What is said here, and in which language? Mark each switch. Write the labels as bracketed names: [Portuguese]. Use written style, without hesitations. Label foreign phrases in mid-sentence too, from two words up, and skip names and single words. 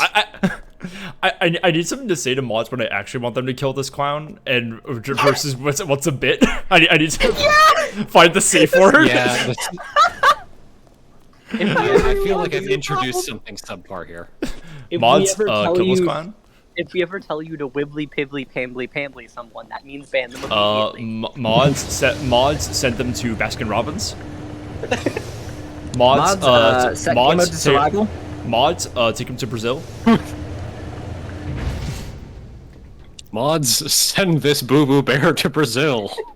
[English] I need something to say to mods when I actually want them to kill this clown, and versus what's a bit. I need to find the safe word. Yeah. I feel like I've introduced something subpar here. Mods, kill this clown. If we ever tell you to wibbly pibbly pambly pambly someone, that means ban them immediately. Mods send them to Baskin Robbins. Mods, set game mode to survival. Mods, take them to Brazil. Mods, send this boo-boo bear to Brazil.